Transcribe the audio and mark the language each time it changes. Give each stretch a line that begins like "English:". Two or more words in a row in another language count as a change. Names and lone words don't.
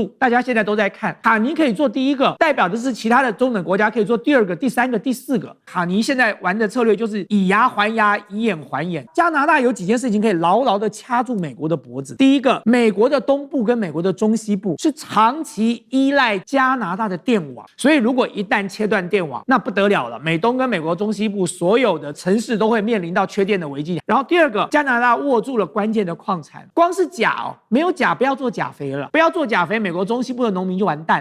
Chinese: 大家現在都在看，卡尼可以做第一個，代表的是其他的中等國家可以做第二個、第三個、第四個。卡尼現在玩的策略就是以牙還牙，以眼還眼。加拿大有幾件事情可以牢牢的掐住美國的脖子。第一個，美國的東部跟美國的中西部是長期依賴加拿大的電網，所以如果一旦切斷電網，那不得了了。美東跟美國中西部所有的城市都會面臨到缺電的危機。然後第二個，加拿大握住了關鍵的礦產，光是鉀沒有鉀不要做鉀肥了，不要做鉀肥，美國中西部的農民就完蛋。